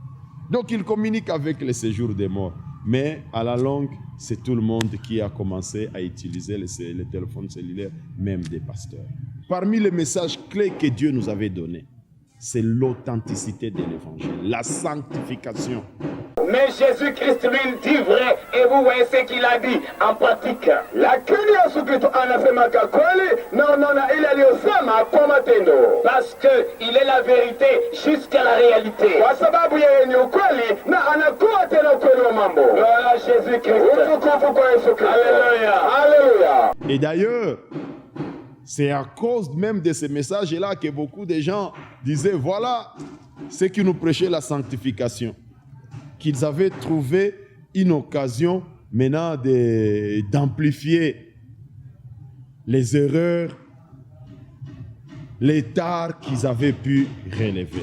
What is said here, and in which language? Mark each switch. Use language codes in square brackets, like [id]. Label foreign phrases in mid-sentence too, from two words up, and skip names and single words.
[fr] Donc il communique avec le séjour des morts. Mais à la longue, c'est tout le monde qui a commencé à utiliser les téléphones cellulaires, même des pasteurs. Parmi les messages clés que Dieu nous avait donnés, c'est l'authenticité de l'évangile, la sanctification. Mais Jésus-Christ lui dit vrai, et vous voyez ce qu'il a dit en pratique. [sw] Lakini Yesu Kristo anasema kweli na ile aliyosema kwa matendo, [fr] parce que il est la vérité jusqu'à la réalité. [sw] Kwa sababu yeye ni ukweli na anakuwa tena ukweli wa mambo. [fr] Gloire à Jésus-Christ. [sw] Utukufu kwa Yesu Kristo. [fr] Alléluia. Alléluia. Et d'ailleurs, c'est à cause même de ces messages-là que beaucoup de gens disaient, voilà ce qui nous prêchait la sanctification. Qu'ils avaient trouvé une occasion maintenant d'amplifier les erreurs, les tares qu'ils avaient pu relever.